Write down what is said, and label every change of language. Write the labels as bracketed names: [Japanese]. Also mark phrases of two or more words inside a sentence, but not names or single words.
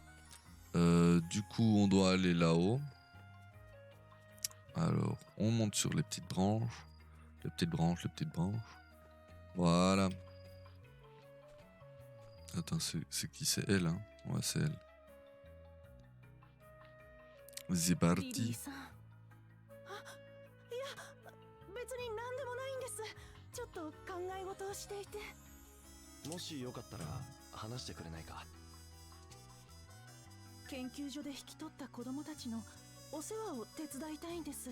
[French] Du coup, on doit aller là-haut. Alors, on monte sur les petites branches. Les petites branches. Voilà. Attends, c'est qui? C'est elle, hein? Ouais, c'est elle. C'est [Japanese] リリー [French] parti. [Japanese] さん。あ、いや、別に何でもないんです。ちょっと考え事をしていて。もしよかったら話してくれないか。研究所で引き取った子供たちのお世話を手伝いたいんです。